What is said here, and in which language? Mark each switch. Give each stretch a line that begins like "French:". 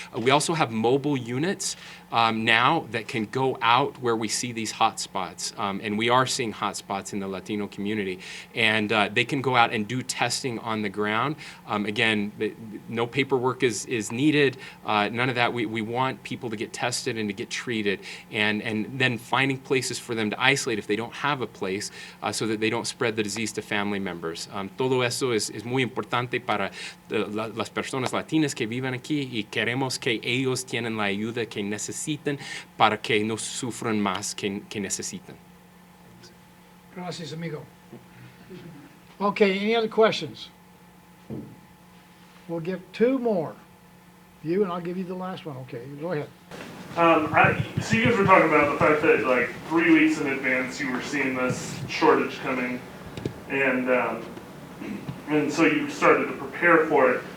English: We also have mobile units now that can go out where we see these hot spots, and we are seeing hot spots in the Latino community, and they can go out and do testing on the ground. Again, no paperwork is needed, none of that. We want people to get tested and to get treated, and then finding places for them to isolate if they don't have a place, so that they don't spread the disease to family members.
Spanish: Todo eso es muy importante para las personas latinas que viven aquí, y queremos que ellos tienen la ayuda que necesitan para que no sufran más que necesitan. Gracias, amigo.
English: Okay, any other questions? We'll give two more. You, and I'll give you the last one. Okay, go ahead. So you guys were talking about the fact that like 3 weeks in advance you were seeing this shortage coming, and so you started to prepare for it.